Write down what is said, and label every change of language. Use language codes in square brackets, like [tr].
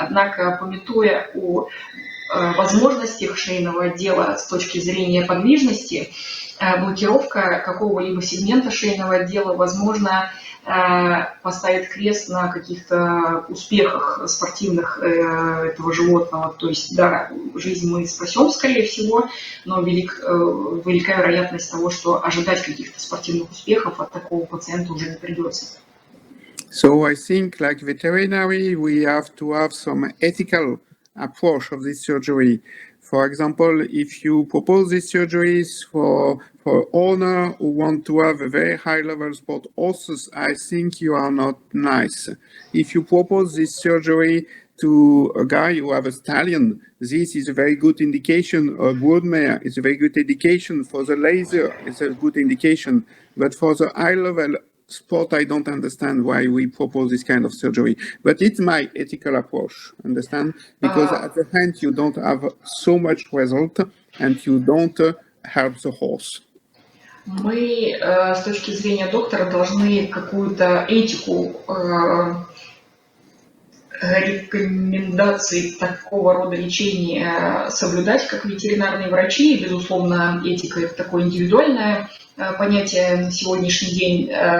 [ru] Однако, памятуя о возможностях шейного отдела с точки зрения подвижности, блокировка какого-либо сегмента шейного отдела, возможно, поставит крест на каких-то успехах спортивных этого животного. То есть, да, жизнь мы спасем, скорее всего, но велика вероятность того, что ожидать каких-то спортивных успехов от такого пациента уже не придется. [en] So I think, like veterinary, we have to have some ethical approach of this surgery. For example, if you propose these surgeries for owner who want to have a very high-level sport horses, I think you are not nice. If you propose this surgery to a guy who have a stallion, this is a very good indication. A brood mare is a very good indication. For the laser, it's a good indication. But for the high-level sport, I don't understand why we propose this kind of surgery. But it's my ethical approach, understand? Because at the end, you don't have so much result and you don't help the horse. [ru] Мы с точки зрения доктора должны какую-то этику рекомендаций такого рода лечения соблюдать, как ветеринарные врачи. И, безусловно, этика – это такое индивидуальное понятие на сегодняшний день.